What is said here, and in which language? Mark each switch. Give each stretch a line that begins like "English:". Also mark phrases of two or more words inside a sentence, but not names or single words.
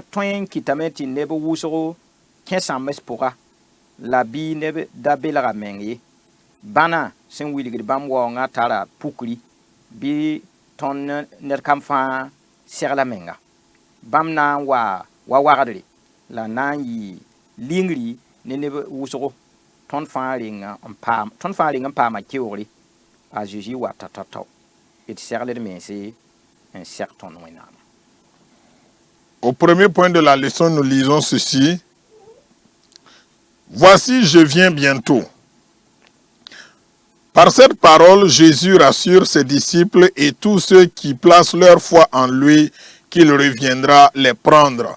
Mossi: tõe n kɩtame tɩ neb wʋsgo kẽ-sãmbs pʋga la bɩ neb da belga meng ye bãna sẽn wilgd bãmb waoongã tara pukri bɩ tõnd ned kam fãa segla menga bãmb na n wa wagdre la na n yɩ lingri ne neb wʋsgo tõnd fãa reng n paama keoogre a Zeezi wa ta-ta-tao d segld mense n seg tõnd wẽnnaamã.
French: Au premier point de la leçon, nous lisons ceci. Voici, je viens bientôt. Par cette parole, Jésus rassure ses disciples et tous ceux qui placent leur foi en lui qu'il reviendra les prendre.